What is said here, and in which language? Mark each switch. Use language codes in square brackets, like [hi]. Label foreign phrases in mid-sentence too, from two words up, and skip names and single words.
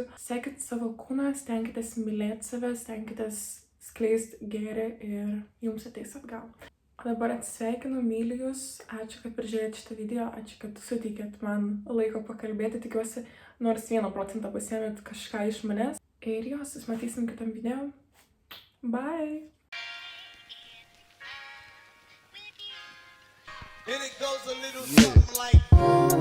[lt] Sekit savo kūną, stenkitės mylėti save, stenkitės skleisti gėrį ir jums ateis atgal. Dabar atsisveikinu, myliu jūs, ačiū, kad peržiūrėjote šitą video, ačiū, kad suteikėt man laiko pakalbėti, tikiuosi, nors 1% pasiėmėt kažką iš manęs. Ir jo, susimatysim kitam video. [en] Bye! And it goes a little something like